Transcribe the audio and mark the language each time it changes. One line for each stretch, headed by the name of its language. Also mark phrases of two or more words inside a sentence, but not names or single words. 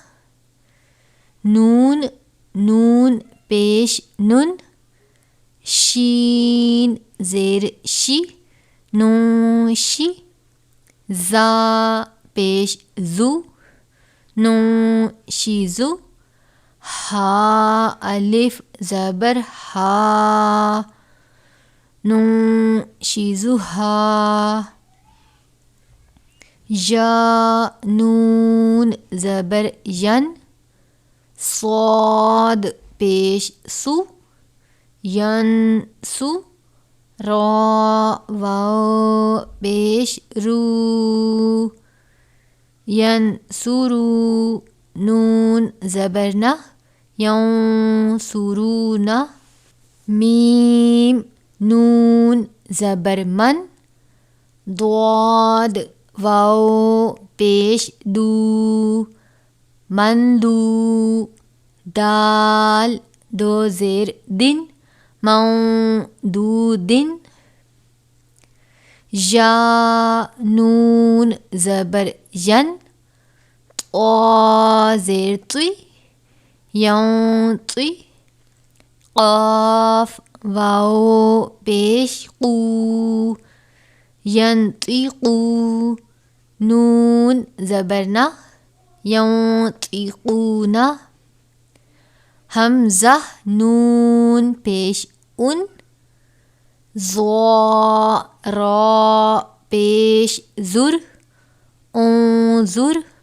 Urdu: نون پیش نن شین زیر شی نون شی زا پیش زو نون شی زو ہا الف زبر ہا نون شی زو ہا یا نون زبر ین صاد پیش سو ین سو را واو پیش رو ین سورو نون زبر نہ یون سورون میم نون زبر من ضاد واو پیش دو مندو دال دو زیر دن موعودن یا نون زبر ین طا زیر طی یون طی قاف واو پیش قو ینطقو نون زبر نہ یونطقون حمزہ نون پیش ان ضا را پیش زر انظر